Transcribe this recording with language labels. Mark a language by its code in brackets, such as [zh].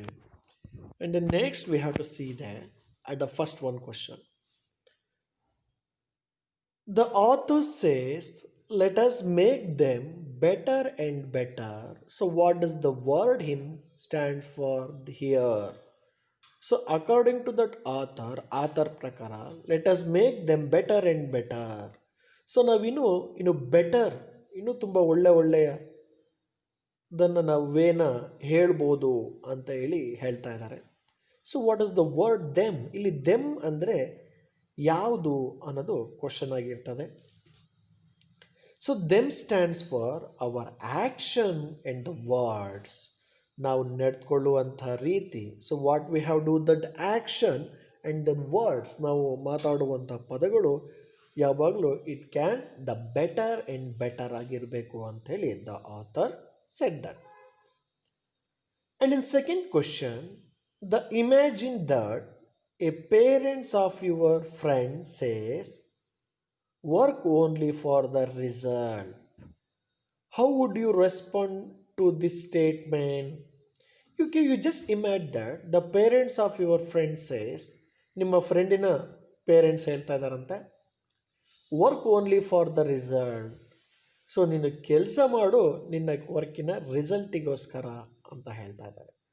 [en] And then next we have to see that at the first one question. The author says, let us make them better and better. So what does the word him stand for here? So according to that author ಪ್ರಕಾರ let us make them better and better. [kn] So ನಾವಿನ್ನು better, ಇನ್ನೂ ತುಂಬ ಒಳ್ಳೆಯದನ್ನು ನಾವು ವೇನ ಹೇಳ್ಬೋದು ಅಂತ ಹೇಳ್ತಾ ಇದ್ದಾರೆ. [en] So what is the word them? [kn] ಇಲ್ಲಿ ದೆಮ್ ಅಂದರೆ ಯಾವುದು ಅನ್ನೋದು ಕ್ವಶನ್ ಆಗಿರ್ತದೆ. [en] so them stands for our action and the words, [kn] ನಾವು ನಡೆದುಕೊಳ್ಳುವಂಥ ರೀತಿ. [en] so what we have do that action and then words, [kn] ನಾವು ಮಾತಾಡುವಂಥ ಪದಗಳು ಯಾವಾಗಲೂ [en] it can the better and better [kn] ಆಗಿರಬೇಕು ಅಂಥೇಳಿ [en] The author said that. And in second question, the imagine that a parents of your friend says work only for the result. How would you respond to this statement? You just imagine that the parents of your friend says, [kn] ನಿಮ್ಮ ಫ್ರೆಂಡಿನ parents ಹೇಳ್ತಾ ಇದ್ದಾರಂತೆ, [en] Work only for the result. [kn] So ನೀನು ಕೆಲಸ ಮಾಡು ನಿನ್ನ ವರ್ಕಿನ ರಿಸಲ್ಟಿಗೋಸ್ಕರ ಅಂತ ಹೇಳ್ತಾ ಇದ್ದಾರೆ.